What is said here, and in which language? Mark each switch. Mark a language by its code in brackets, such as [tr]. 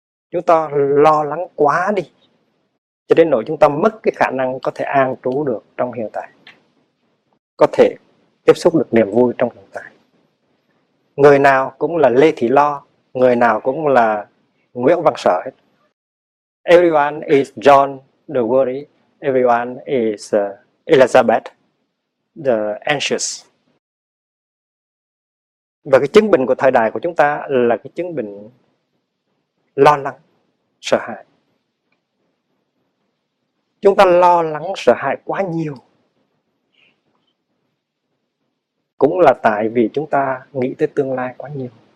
[vi] Chúng ta lo lắng quá đi, cho đến nỗi chúng ta mất cái khả năng có thể an trú được trong hiện tại, có thể tiếp xúc được niềm vui trong hiện tại. Người nào cũng là Lê Thị Lo, người nào cũng là Nguyễn Văn Sở hết. [en] Everyone is John the worry, everyone is Elizabeth the anxious. [vi] Và cái chứng bệnh của thời đại của chúng ta là cái chứng bệnh lo lắng, sợ hãi. Chúng ta lo lắng, sợ hãi quá nhiều cũng là tại vì chúng ta nghĩ tới tương lai quá nhiều.